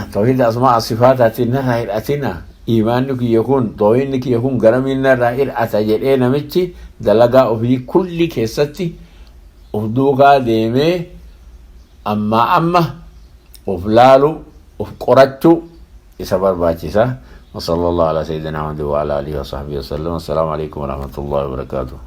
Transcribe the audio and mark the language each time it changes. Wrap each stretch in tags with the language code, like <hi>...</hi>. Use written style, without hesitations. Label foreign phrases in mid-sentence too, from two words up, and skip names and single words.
<om>Tawhiida asmaa sifaataatiin narraa hir'atina? Imaanni kiyya kun tawhiidni kiyya kun gara miin narraa hir'ata jedhee namichi dalagaa ofii kulli keessatti of duukaa deemee amma of laalu of qorachuu isa barbaachisa.</om> <ar>وصلى الله على سيدنا محمد وعلى آله وصحبه وسلم. السلام عليكم ورحمة الله وبركاته.</ar>